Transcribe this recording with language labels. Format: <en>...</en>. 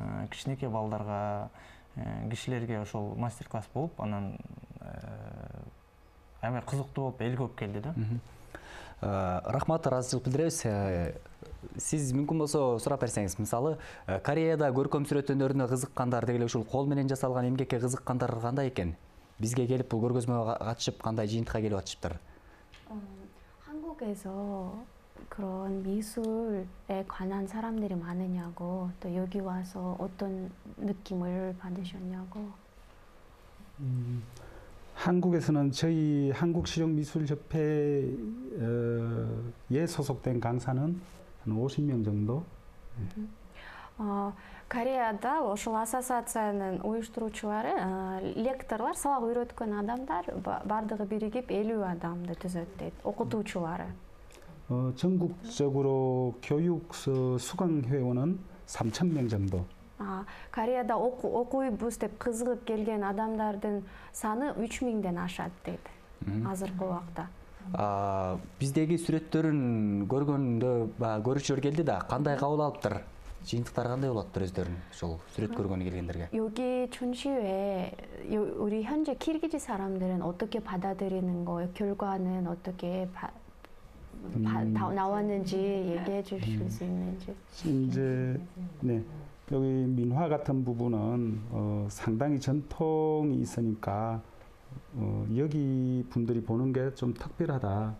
<ky>Кичинекей балдарга, кишилерге ошол мастер-класс болуп, анан аябай кызыктуу болуп, эл көп келди да. Рахмат, ыраазычылык билдиребиз. Сиз мүмкүн болсо сурап берсеңиз, мисалы, Кореяда көркөм сүрөт өнөрүнө кызыккандар деги эле ушул кол менен жасалган эмгекке кызыккандар кандай экен? Бизге келип бул көргөзмөгө катышып, кандай жыйынтыкка келип атышыптыр?</ky> <ko>한국에서 그런 미술에 관한 사람들이 많으냐고, 또 여기 와서 어떤 느낌을 받으셨냐고. 한국에서는 저희 한국실용미술협회에 소속된 강사는 한 50명 정도.</ko> <ky>Кореяда ошол ассоциациянын уюштуруучулары, лекторлор, сабак үйрөткөн адамдар бардыгы биригип 50 адамды түзөт дейт, окутуучулары.</ky> <ko>전국적으로 교육 수강 회원은 3,000명 정도.</ko> <ky>Кореяда окуйбуз деп кызыгып келген адамдардын саны 3000ден ашат дейт азыркы убакта. Биздеги сүрөттөрүн көргөндө көрүүчүлөр келди да, кандай кабыл алыптыр? Жыйынтыктар кандай болот өздөрүн ошол сүрөт көргөнү келгендерге?</ky> <ko>여기 전시회 우리 현재 키르기즈 사람들은 어떻게 받아들이는 거예요? 결과는 어떻게 나왔는지 얘기해 주실 수 있는지. 이제 여기 민화 같은 부분은 상당히 전통이 있으니까 여기 분들이 보는 게 좀 특별하다.</ko>